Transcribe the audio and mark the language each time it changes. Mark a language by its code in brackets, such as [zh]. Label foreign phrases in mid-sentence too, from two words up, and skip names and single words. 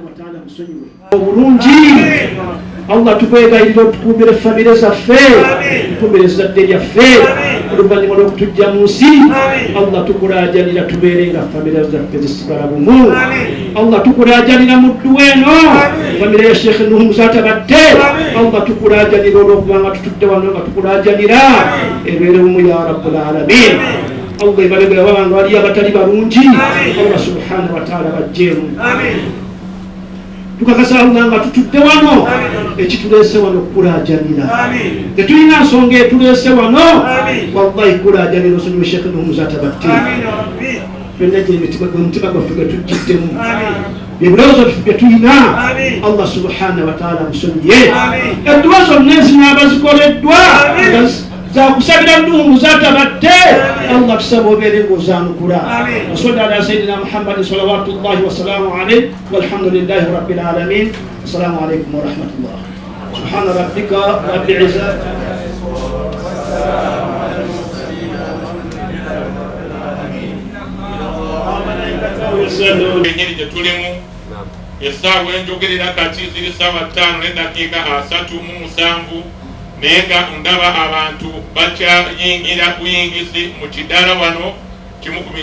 [ar] وتعالى [lg] musonyiwe obulungi Allah tukwegayirira otukumbire famire zaffe tukumbire ezzadde lyaffe oluvannyuma lw'okutujja mu nsi Allah tukulaajanira tubeere nga famire zaffe zisigala bumu Allah tukulaajanira mu dduwa eno famire ya Sheikh Nuhu Muzatabatte Allah tukulaajanira olw'okubanga tutudde wano nga tukulaajanira ebeere bumu [ar] يا رب العالمين [lg] Allah ibalebera abantu bali abatali balungi Allah [ar] سبحانه وتعالى [lg] bajjeemu tukakasa Allah nga tutudde wano ekituleese wano kulaajanira tetulina nsonga etuleese wano wallahi kulaajanira osonyiwe Sheikh Nuhu Muzatabatte fenna omutima gwaffe gwe tujjiddemu ebirowoozo bye tulina Allah [ar] سبحانه وتعالى [lg] musonyiye edduwa zonna ezinabazikoleddwa zakusabira Nuhu Muzatabatte Allah tusaba obeere ng'ozanukula [ar] وصل على سيدنا محمد صلوات الله وسلام عليه والحمد لله رب العالمين السلام عليكم ورحمة الله سبحان ربك رب العزة [lg] enyeri gye tulimu essaawa enjogerera kati ziri ssaawa 5:37 naye nga ndaba abantu bakyayingira buyingizi mu kidaala wano kimu ku